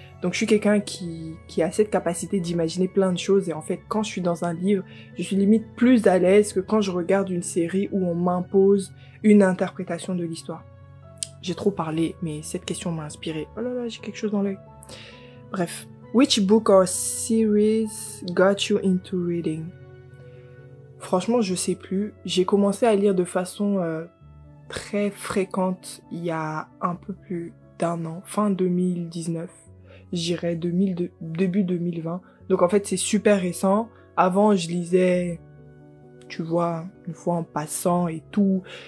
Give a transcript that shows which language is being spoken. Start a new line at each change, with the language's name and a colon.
French: Donc, je suis quelqu'un qui a cette capacité d'imaginer plein de choses. Et en fait, quand je suis dans un livre, je suis limite plus à l'aise que quand je regarde une série où on m'impose une interprétation de l'histoire. J'ai trop parlé, mais cette question m'a inspirée. Oh là là, j'ai quelque chose dans l'œil. Bref.
English: Which book or series got you into reading?
French: Franchement, je sais plus. J'ai commencé à lire de façon très fréquente il y a un peu plus d'1 an, fin 2019. J'irais début 2020. Donc en fait, c'est super récent. Avant, je lisais, tu vois, une fois en passant et tout.